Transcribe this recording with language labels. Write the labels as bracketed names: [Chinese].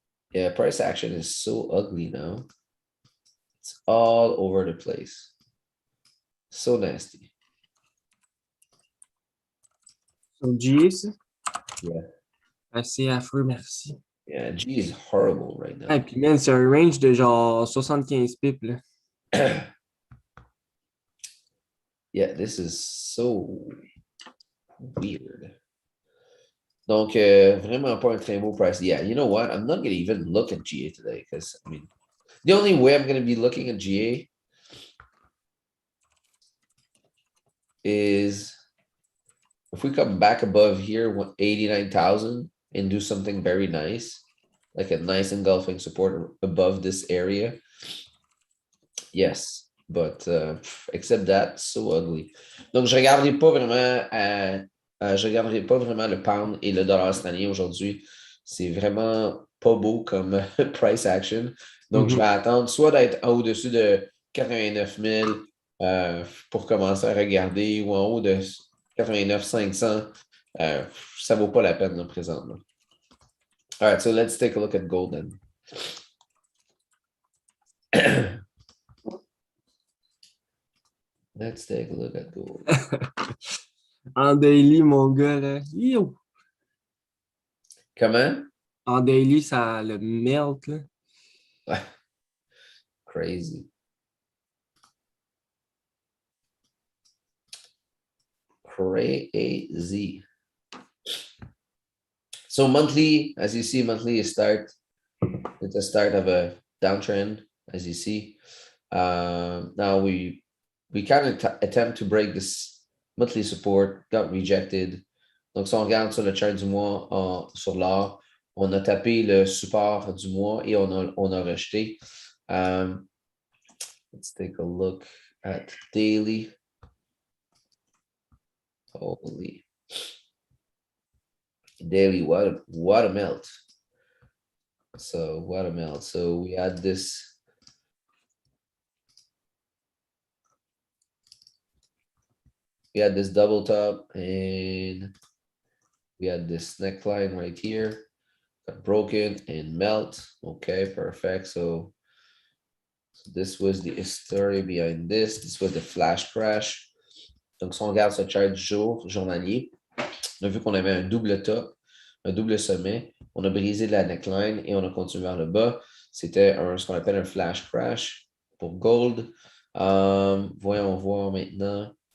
[English] Yeah, price action is so ugly now. It's all over the place. So nasty. [French] So, G, ça? [English] Yeah. [French] Assez affreux, merci. [English] Yeah, G is horrible right now. [French] Et puis, man, c'est un range de genre 75 pips, là. [English] Yeah, this is so weird. [French] Donc, vraiment pas un très beau price. [English] Yeah, you know what? I'm not going to even look at GA today because, I mean, the only way I'm going to be looking at GA is if we come back above here, 89,000 and do something very nice, like a nice engulfing support above this area. Yes, but except that, so ugly. [French] Donc, je regarderai pas vraiment le pound et le dollar australien aujourd'hui. C'est vraiment pas beau comme price action. Donc, je vais attendre soit d'être au-dessus de 89 000 pour commencer à regarder ou en haut de 89 500. Ça vaut pas la peine là, présentement. [English] All right, so let's take a look at gold then. Let's take a look at gold. [French] En daily, mon gars, là. Yo! Comment? En daily, ça le melt, là. [English] Crazy. Crazy. So monthly, as you see, monthly is it's a start of a downtrend, as you see. Now we kind of attempt to break this monthly support, got rejected. [French] Donc, si on regarde sur le chart du mois sur l'or, on a tapé le support du mois et on a rejeté. [English] Let's take a look at daily. Holy. Daily, what a melt. So what a melt. So we had this. We had this double top and we had this neckline right here. Got broken and melt. Okay, perfect. So this was the story behind this. This was the flash crash. [French] Donc, si on regarde ce chart du jour journalier, on a vu qu'on avait un double top, un double sommet. On a brisé la neckline et on a continué vers le bas. C'était ce qu'on appelle un flash crash pour gold. Voyons voir maintenant.